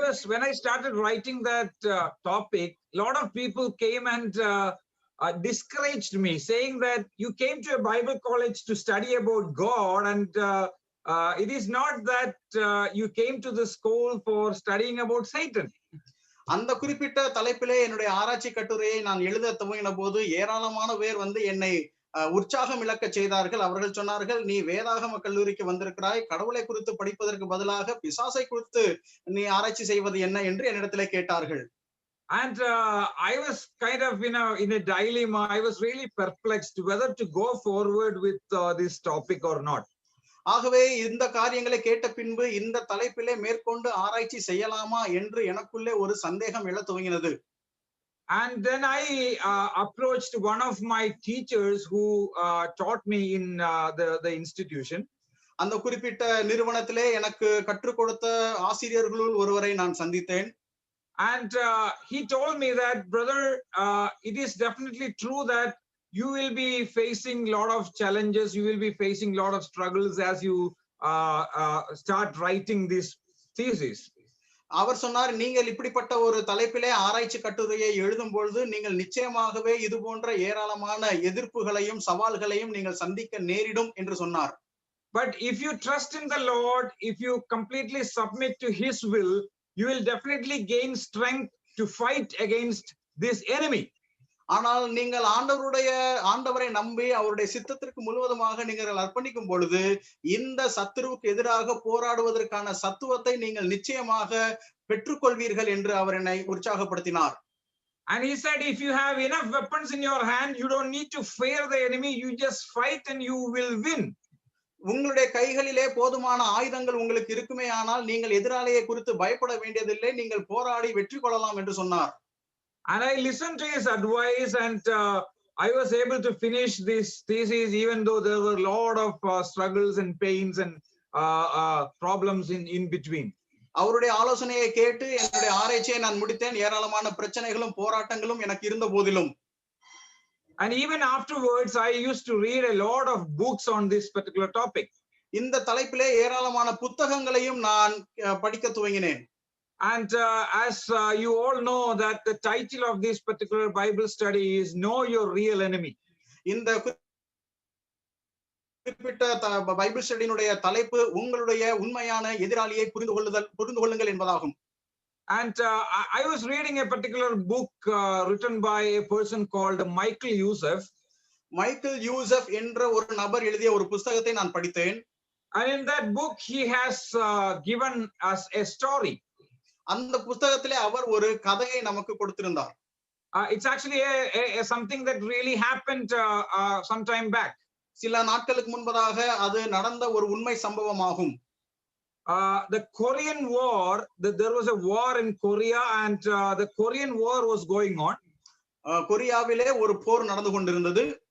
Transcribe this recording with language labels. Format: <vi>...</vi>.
<en>When I started writing that topic, a lot of people came and discouraged me, saying that you came to a Bible college to study about God, and it is not that you came to the school for studying about Satan.</en> <ta>அந்த குறிப்பிட்ட தலைப்பிலே என்னுடைய ஆராய்ச்சி கட்டுரையை நான் எழுத துவங்கின போது ஏராளமான பேர் வந்து என்னை உற்சாகம் இழக்க செய்தார்கள். அவர்கள் சொன்னார்கள், நீ வேதாகம கல்லூரிக்கு வந்திருக்கிறாய், கடவுளை குறித்து படிப்பதற்கு பதிலாக பிசாசை குறித்து நீ ஆராய்ச்சி செய்வது என்ன என்று என்னிடத்திலே கேட்டார்கள்.</ta> <en>And I was kind of in a dilemma. I was really perplexed whether to go forward with this topic or not.</en> <ta>ஆகவே இந்த காரியங்களை கேட்ட பின்பு இந்த தலைப்பிலே மேற்கொண்டு ஆராய்ச்சி செய்யலாமா என்று எனக்குள்ளே ஒரு சந்தேகம் எழத் துவங்கினது.</ta> <en>And then I approached one of my teachers who taught me in the institution.</en> <ta>அந்த குறிப்பிட்ட நிறுவனத்திலே எனக்கு கற்றுக் கொடுத்த ஆசிரியர்களுள் ஒருவரை நான் சந்தித்தேன்.</ta> <en>And he told me that, brother, it is definitely true that you will be facing a lot of challenges, you will be facing a lot of struggles as you start writing this thesis.</en> <ta>அவர் சொன்னார், நீங்கள் இப்படிப்பட்ட ஒரு தலைப்பிலே ஆராய்ச்சி கட்டுரையை எழுதும் பொழுது நீங்கள் நிச்சயமாகவே இது போன்ற ஏராளமான எதிர்ப்புகளையும் சவால்களையும் நீங்கள் சந்திக்க நேரிடும் என்று சொன்னார்.</ta> <en>But if you trust in the Lord, if you completely submit to his will, you will definitely gain strength to fight against this enemy.</en> <ta>ஆனால் நீங்கள் ஆண்டவரை நம்பி அவருடைய சித்தத்திற்கு முழுவதுமாக நீங்கள் அர்ப்பணிக்கும் பொழுது இந்த சத்துருவுக்கு எதிராக போராடுவதற்கான சத்துவத்தை நீங்கள் நிச்சயமாக பெற்றுக்கொள்வீர்கள் என்று அவர் என்னை உற்சாகப்படுத்தினார்.</ta> <en>And he said, if you have enough weapons in your hand, you don't need to fear the enemy, you just fight and you will win.</en> <ta>உங்களுடைய கைகளிலே போதுமான ஆயுதங்கள் உங்களுக்கு இருக்குமே ஆனால் நீங்கள் எதிராளியை குறித்து பயப்பட வேண்டியதில்லை, நீங்கள் போராடி வெற்றி கொள்ளலாம் என்று சொன்னார்.</ta> <en>And I listened to his advice, and I was able to finish this thesis even though there were a lot of struggles and pains and problems in between.</en> <ta>அவருடைய ஆலோசனையை கேட்டு என்னுடைய ஆராய்ச்சியை நான் முடித்தேன். ஏராளமான பிரச்சனைகளும் போராட்டங்களும் எனக்கு இருந்த போதிலும்.</ta> <en>And even afterwards, I used to read a lot of books on this particular topic.</en> <ta>இந்த தலைப்பிலே ஏராளமான புத்தகங்களையும் நான் படிக்க துவங்கினேன்.</ta> <en>And as you all know that the title of this particular Bible study is Know Your Real Enemy.</en> <ta>இந்த குறிப்பிட்ட Bible ஸ்டடியினுடைய தலைப்பு உங்களுடைய உண்மையான எதிராளியை புரிந்து கொள்ளுங்கள் என்பதாகும்.</ta> <en>And I was reading a particular book written by a person called Michael Youssef.</en> <ta>Michael Yusuf என்ற ஒரு நபர் எழுதிய ஒரு புத்தகத்தை நான் படித்தேன்.</ta> <en>And in that book he has given us a story.</en> <ta>அந்த புத்தகத்திலே அவர் ஒரு கதையை நமக்கு கொடுத்திருந்தார்.</ta> <en>It's actually something that really happened some time back.</en> <ta>சில நாட்களுக்கு முன்பதாக அது நடந்த ஒரு உண்மை சம்பவமாகும்.</ta> <en>The Korean War, there was a war in Korea, and the Korean War was going on.</en> <ta>கொரியாவிலே ஒரு போர் நடந்து கொண்டிருந்தது.</ta>